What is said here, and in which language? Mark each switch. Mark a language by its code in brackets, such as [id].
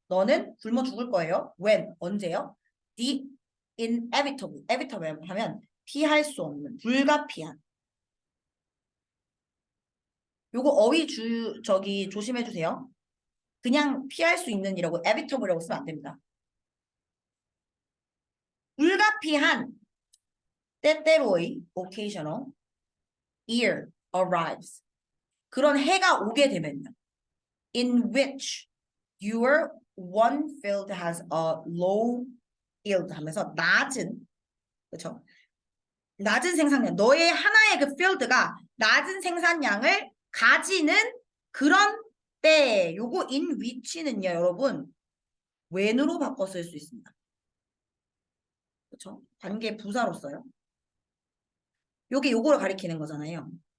[ko] 너는 굶어 죽을 거예요. [en] When? [ko] 언제요? [en] The inevitable. [ko] inevitable 하면 피할 수 없는, 불가피한. 요거 어휘 저기 조심해 주세요. 그냥 피할 수 있는 이라고 inevitable이라고 쓰면 안 됩니다. 불가피한 때때로의 [en] occasional year arrives. [ko] 그런 해가 오게 되면요. [en] In which your one field has a low yield [ko] 하면서 낮은, 그렇죠? 낮은 생산량. 너의 하나의 그 field가 낮은 생산량을 가지는 그런 때, 요거 in which는요, 여러분, when으로 바꿔 쓸 수 있습니다. 그렇죠? 관계 부사로 써요. 요게 요거를 가리키는 거잖아요.